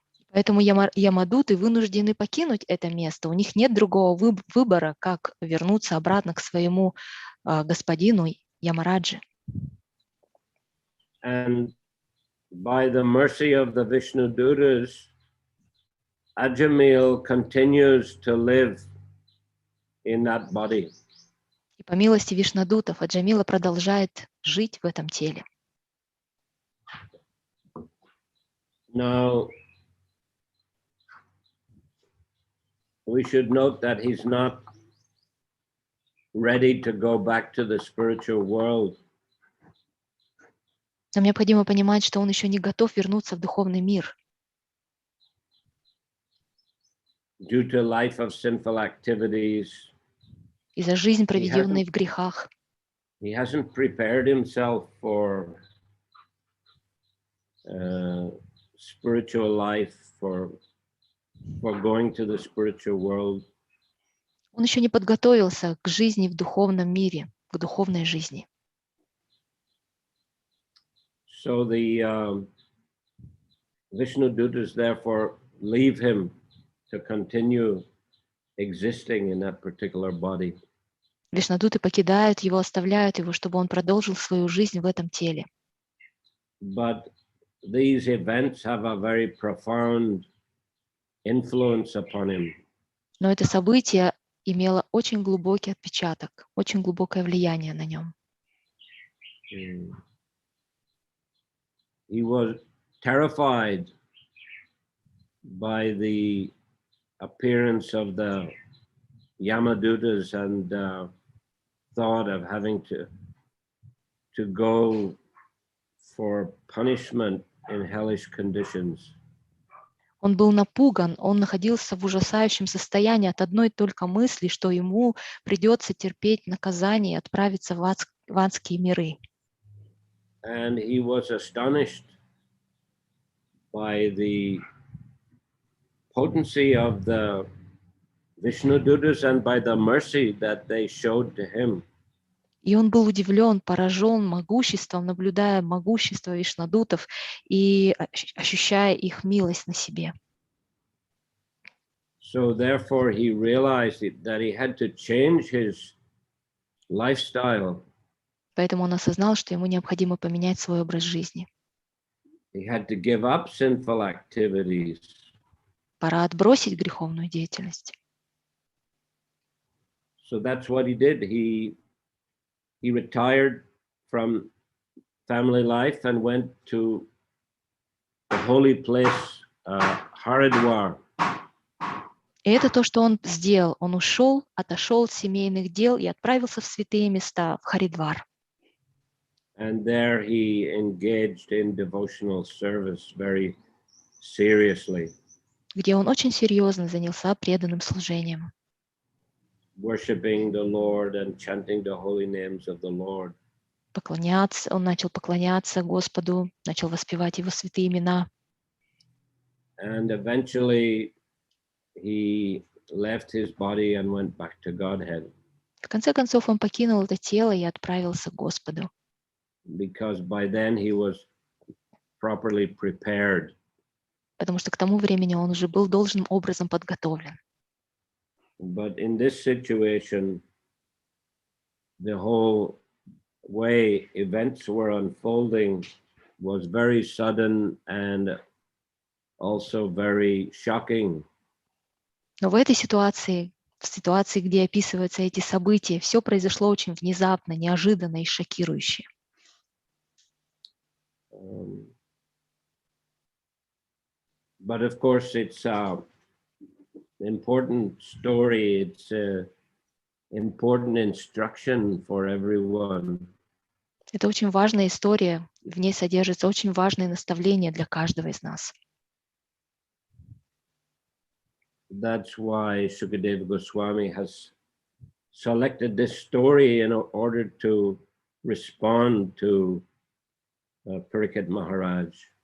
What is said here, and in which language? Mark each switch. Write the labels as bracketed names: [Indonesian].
[Russian] Поэтому ямадуты вынуждены покинуть это место. У них нет другого выбора, как вернуться обратно к своему господину Ямараджи. [English] And by the mercy of the Vishnu Dutas, Ajamil continues to live in that body. [Russian] И по милости Вишнадутов Аджамила продолжает жить в этом теле. [English] Now, we should note that he's not ready to go back to the spiritual world. [Russian] Нам необходимо понимать, что он еще не готов вернуться в духовный мир. [English] Due to life of sinful activities, [Russian] И за жизнь, проведенную в грехах. [English] he hasn't prepared himself for spiritual life, for going to the spiritual world. [Russian] Он еще не подготовился к жизни в духовном мире, к духовной жизни. [English] So the Vishnu Dutas therefore leave him to continue existing in that particular body. [Russian] Вишнадуты покидают его, оставляют его, чтобы он продолжил свою жизнь в этом теле. [English] But these events have a very profound influence upon him. [Russian] Но это событие имело очень глубокий отпечаток, очень глубокое влияние на нем. [English] He was terrified by the appearance of the Yamadutas and thought of having to go for punishment in hellish conditions. [Russian] Он был напуган, он находился в ужасающем состоянии от одной только мысли, что ему придется терпеть наказание и отправиться в адские миры. [English] And he was astonished by the potency of the Vishnu Dutas and by the mercy that they showed to him. [Russian] И он был удивлен, поражен могуществом, наблюдая могущество вишнадутов и ощущая их милость на себе. [English] So therefore he realized that he had to change his lifestyle. [Russian] Поэтому он осознал, что ему необходимо поменять свой образ жизни. [English] He had to give up sinful activities. [Russian] Пора отбросить греховную деятельность. [English] So that's what he did. He he retired from family life and went to the holy place, Haridwar. [Russian] И это то, что он сделал. Он ушел, отошел от семейных дел и отправился в святые места, в Харидвар. [English] And there he engaged in devotional service very seriously, [Russian] Где он очень серьезно занялся преданным служением, [English] worshiping the Lord and chanting the holy names of the Lord. [Russian] он начал поклоняться Господу, начал воспевать Его святые имена. [English] And eventually he left his body and went back to Godhead. [Russian] В конце концов, он покинул это тело и отправился к Господу, [English] Because by then he was properly prepared. [Russian] потому что к тому времени он уже был должным образом подготовлен. [English] But in this situation, the whole way events were unfolding was very sudden and also very shocking. [Russian] Но в этой ситуации, где описываются эти события, все произошло очень внезапно, неожиданно и шокирующе. [English] But of course, it's an important story. It's an important instruction for everyone. [Russian] Это очень важная история, в ней содержится очень важное наставление для каждого из нас. [English] That's why Sukadeva Goswami has selected this story in order to respond to Parikshit Maharaj.